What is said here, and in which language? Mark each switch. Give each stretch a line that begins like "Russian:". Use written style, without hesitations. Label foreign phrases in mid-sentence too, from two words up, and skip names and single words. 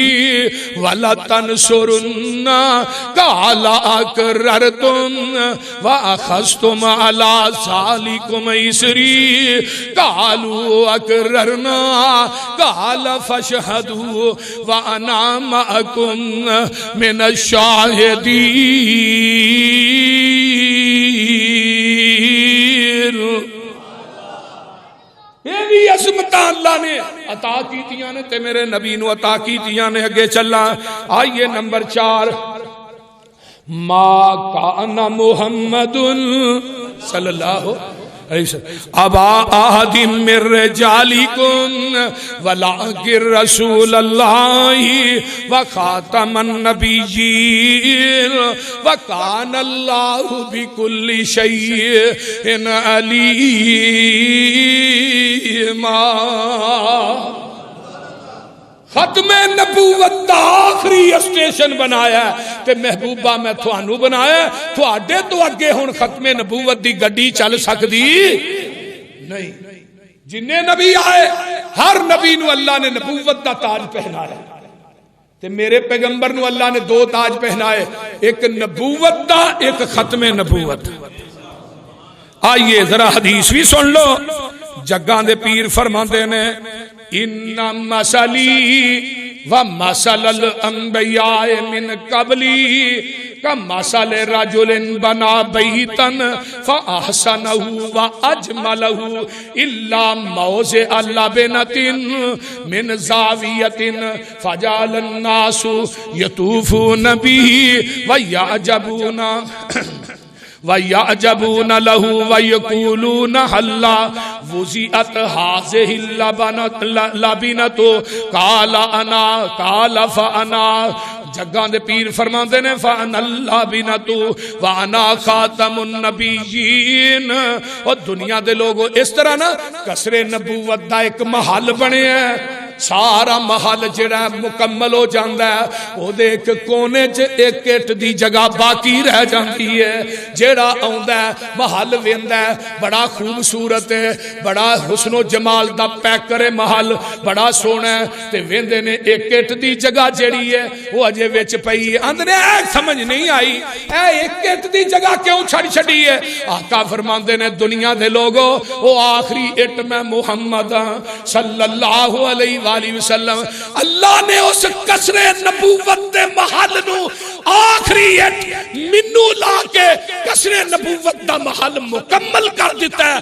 Arabic: ولتنصرن قال أقررتم وأخذتم على ذلكم إصري قالوا أقررنا قال فاشهدوا وأنا معكم من الشاہدین.
Punjabi: یہ بھی عظمت اللہ نے عطا کیتیاں نے تے میرے نبی نو عطا کیتیاں نے. اگے چلا آئیے نمبر 4
Arabic: ما کان محمد صلی اللہ ابا احد من رجالکم ولکن رسول اللہ وخاتم النبیین وکان اللہ بکل شیء علیما.
Punjabi: ختم نبوت دا آخری اسٹیشن بنایا تے محبوبہ میں تھانو بنایا تھوڑے تو اگے ہون ختم نبوت دی گڈی چل سکدی نہیں. جنہیں نبی آئے ہر نبی نو اللہ نے نبوت دا تاج پہنایا تے میرے پیغمبر نو اللہ نے 2 تاج پہنائے ایک نبوت دا ایک ختم نبوت.
Urdu: آئیے ذرا حدیث بھی سن لو.
Punjabi: جگاں دے پیر فرماندے نے
Arabic: ان مثلی ومثل الانبیاء من قبلی کمثل رجل بنا بیتا فاحسنہ واجملہ الا موضع لبنۃ من زاویۃ فجعل الناس یطوفون بہ وَيَعْجَبُونَ لَهُ وَيَقُولُونَ هَلَّا وُزِئَتْ هَٰذِهِ اللَّبِنَةُ قَالَ فَأَنَا.
Punjabi: جگاں دے پیر فرماندے نے
Arabic: فَأَنَا اللَّبِنَةُ وَأَنَا خَاتَمُ النَّبِيِّينَ.
Punjabi: اور دنیا دے لوگوں اس طرح نا کسر نبوت دا ایک محل بنے ہیں. سارا محل جڑا مکمل ہو جاندہ ہے وہ دے ایک کونے ایک اٹ دی جگہ باقی رہ جاندی ہے. جڑا آندہ ہے محل ویندہ ہے بڑا خوبصورت ہے بڑا حسن و جمال دا پیکر محل بڑا سونا ہے تے ویندے نے ایک اٹ دی جگہ جڑی ہے وہ اجے وچ پئی اندرے سمجھ نہیں آئی اے ایک اٹ دی جگہ کیوں چھڑ چھڑی ہے. آقا فرماندے نے دنیا دے لوگوں وہ آخری اٹ میں محمد
Arabic: صلی اللہ علیہ وآلہ وسلم.
Punjabi: اللہ نے اس کسر نبوت دے محل نو آخری اٹ منو لا کے کسر نبوت دا محل مکمل کر دیتا ہے.